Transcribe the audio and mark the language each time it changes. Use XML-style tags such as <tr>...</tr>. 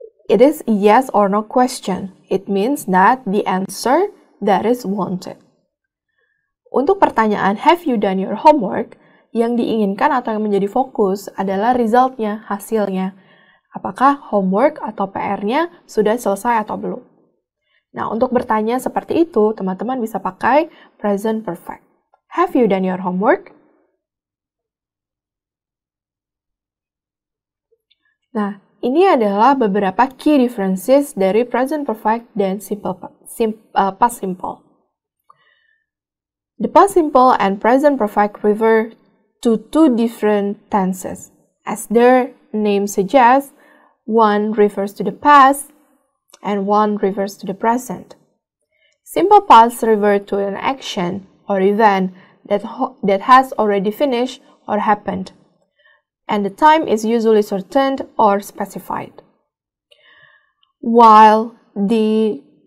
<en>It is a yes or no question. It means that the answer that is wanted.</en> <id>Untuk pertanyaan</id> <en>have you done your homework,</en> <id>yang diinginkan atau yang menjadi fokus adalah resultnya, hasilnya. Apakah homework atau PR-nya sudah selesai atau belum? Nah, untuk bertanya seperti itu, teman-teman bisa pakai present perfect.</id> <en>Have you done your homework?</en> <id>Nah, ini adalah beberapa key differences dari present perfect dan past simple.</id> <en>The past simple and present perfect refer to two different tenses. As their name suggests, one refers to the past and one refers to the present. Simple past refer to an action or event that has already finished or happened, and the time is usually certain or specified. While the</en>